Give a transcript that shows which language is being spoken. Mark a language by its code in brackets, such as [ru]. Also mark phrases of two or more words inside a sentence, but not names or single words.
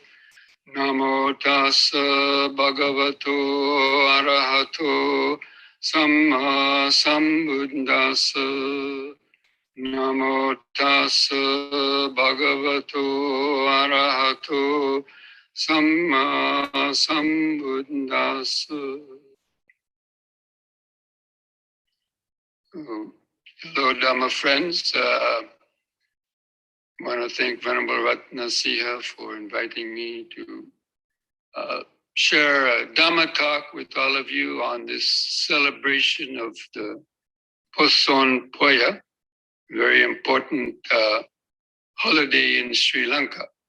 [pi] Namo tassa bhagavato arahato samma sambuddhassa. Namo tassa bhagavato arahato samma sambuddhassa. [en] Hello, Dhamma friends. I want to thank Venerable Ratna Siha for inviting me to share a Dhamma talk with all of you on this celebration of the Posan Poya, very important holiday in Sri Lanka.